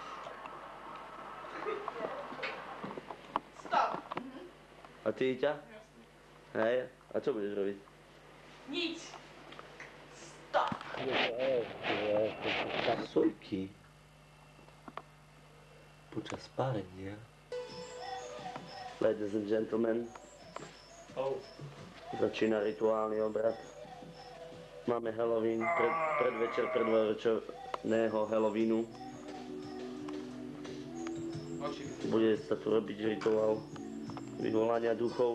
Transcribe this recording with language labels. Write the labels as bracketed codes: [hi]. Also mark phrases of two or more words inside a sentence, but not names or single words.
[sk] Stop. A ty, Iťa? Hej, a čo budeš robiť? Nič. Stop. Sojky. Počas párenia. [en] Ladies and gentlemen. [sk] Začína rituálny obrad. Máme Halloween, predvečer predvečerného Halloweenu. Bude sa tu robiť rituál vyvolania duchov.